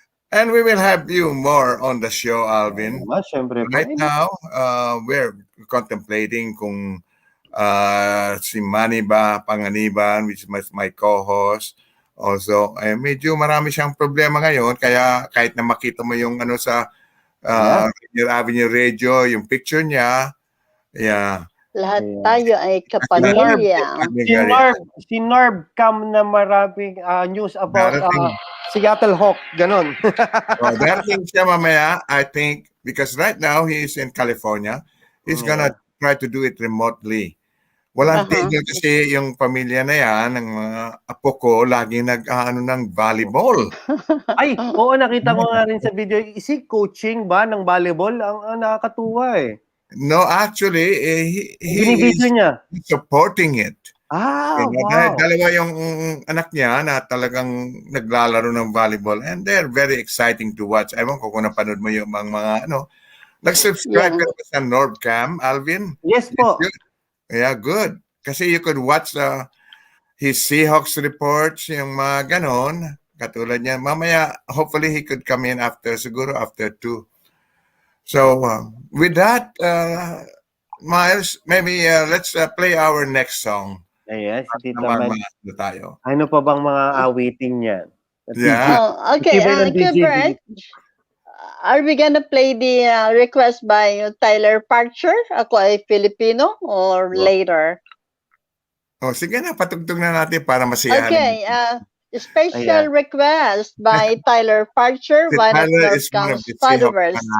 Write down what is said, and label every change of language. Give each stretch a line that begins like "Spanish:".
English: And we will have you more on the show, Alvin. Right now, we're contemplating
Filipino: kung si Manny ba,
English: Panganiban, which is my co-host.
Filipino: Also, medyo marami siyang problema ngayon. Kaya kahit na makita mo yung sa Rainier Avenue Radio, yung picture niya, lahat tayo ay kapamilya. Si Norb come na maraming news about Seattle Hawk, ganon. Darating siya mamaya,
English: I think, because right now he is in California. He's gonna try to do it remotely.
Filipino: Walang tigil kasi yung pamilya na yan, ng mga apo ko, lagi ng volleyball. Ay, oo, nakita ko nga rin sa video.
English: Is he coaching
Filipino: ba ng
English: volleyball?
Filipino: Ang nakakatuwa eh.
English: No, actually, he is supporting it. Wow.
Filipino: Dalawa yung anak niya na talagang naglalaro ng volleyball
English: and they're very exciting to watch.
Filipino: Ewan ko kung napanood mo yung mga nag-subscribe ka sa Nordcam, Alvin?
English: Yes po. Yeah, good. Kasi you could watch his Seahawks reports,
Filipino: yung mga ganon, katulad niya.
English: Mamaya, hopefully he could come in siguro after 2. So, with that, Miles, maybe let's play our next song. Yes, Tita Man.
Filipino: Ano pa bang mga awiting niyan?
English: Yeah. Okay, Bert, are we gonna play the request by Tyler Parcher?
Filipino: Ako ay Filipino or later? Oh, sige na, patugtog na natin para masiyahan.
English: Okay, special request by Tyler Parcher, one of those followers.